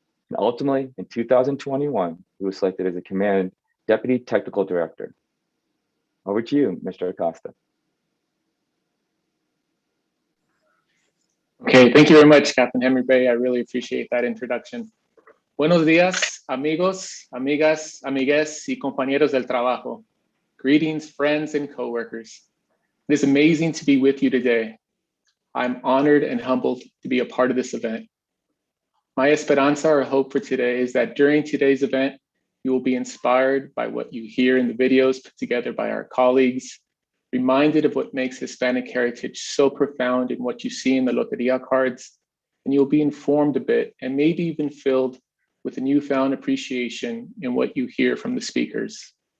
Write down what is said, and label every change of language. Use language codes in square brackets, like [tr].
[en] And ultimately, in 2021, he was selected as a Command Deputy Technical Director. Over to you, Mr. Acosta. Okay, thank you very much, Captain Henry Bay. I really appreciate that introduction. [es] Buenos días, amigos, amigas, amigues, y compañeros del trabajo. [en] Greetings, friends and coworkers. It is amazing to be with you today. I'm honored and humbled to be a part of this event. My esperanza or hope for today is that during today's event, you will be inspired by what you hear in the videos put together by our colleagues, reminded of what makes Hispanic heritage so profound in what you see in the Loteria cards, and you'll be informed a bit and maybe even filled with a newfound appreciation in what you hear from the speakers.